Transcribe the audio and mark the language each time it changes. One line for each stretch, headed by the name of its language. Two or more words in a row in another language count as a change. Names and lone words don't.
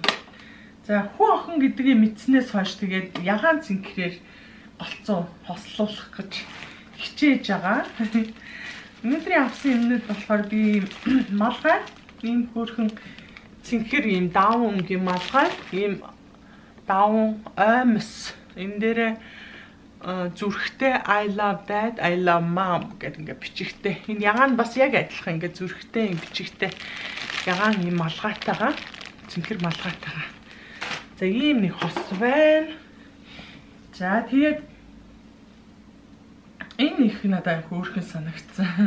Mongolian: За хүү охин гэдгийг мэдснээс хойш тэгээд ягаан цэнхрээр голцоо хослуулах гэж хичээж байгаа. Өнөөдрийн авсан юмнууд болохоор би малгай ийм хөөрхөн цэнхэр ийм даавн өнгийн малгай ийм даавн оймс энэ дээрээ зүрхтэй
English: I love dad, I love mom
Mongolian: гэдэг ингээ бичигтэй. Энэ ягаан бас яг адилхан ингээ зүрхтэй юм бичигтэй. Ягаан ийм малгайтайгаа цэнхэр малгайтайгаа. За ийм нэг хос байна. За тэгээд энэ их надад хөөрхөн санагдсан.